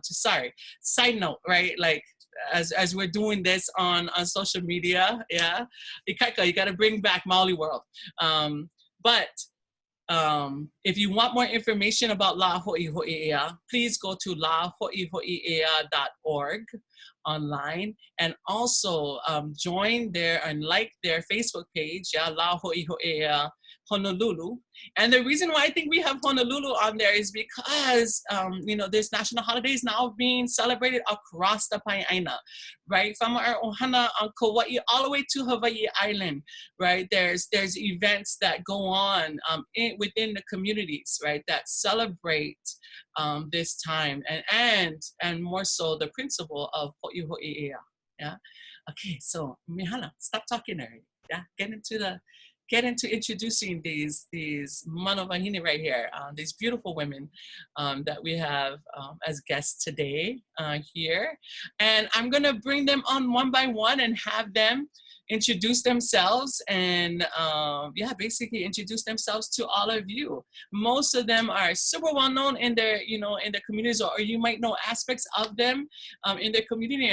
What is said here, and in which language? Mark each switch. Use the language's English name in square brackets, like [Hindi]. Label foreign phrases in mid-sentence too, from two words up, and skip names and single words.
[English] Just sorry, side note, right? Like, as we're doing this on social media, yeah, Ikaika, you gotta bring back Mauli world. But if you want more information about La Hoʻihoʻi Ea, please go to lahoʻihoʻiea.org online, and also join there and like their Facebook page, yeah, La Hoʻihoʻi Ea Honolulu. And the reason why I think we have Honolulu on there is because, you know, this national holiday is now being celebrated across the Pai'aina, right? From our ohana on Kauai all the way to Hawaii Island, right? There's events that go on within the communities, right, that celebrate this time and more so the principle of Hoʻihoʻi Ea, yeah? Okay, so Mihana, stop talking already, yeah? Get into introducing these [Hawaiian] mana wahine [English] right here, these beautiful women that we have as guests today here. And I'm gonna bring them on one by one and have them, introduce themselves and yeah, basically introduce themselves to all of you. Most of them are super well known in their, you know, in their communities, or you might know aspects of them in their community.